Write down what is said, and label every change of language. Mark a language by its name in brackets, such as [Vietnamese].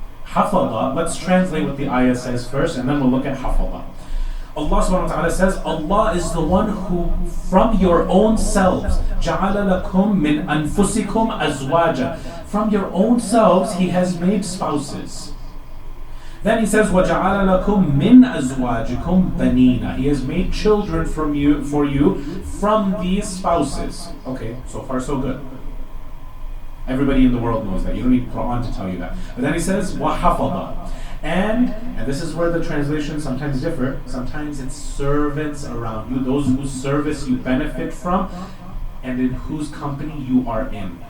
[English] Hafadha, let's translate what the ayah says first and then we'll look at hafadha. Allah subhanahu wa ta'ala says, Allah is the one who from your own selves, [Arabic] جَعَلَ لَكُم مِّنْ أَنفُسِكُمْ أَزْوَاجًا. [English] From your own selves He has made spouses. [Arabic] Then He says, وَجَعَلَ لَكُم مِّنْ أَزْوَاجِكُمْ بَنِينَ. [English] He has made children for you from these spouses. Okay, so far so good. Everybody in the world knows that. You don't need Quran to tell you that. But then He says, وَحَفَظَ. And this is where the translations sometimes differ. Sometimes it's servants around you, those whose service you benefit from, and in whose company you are in.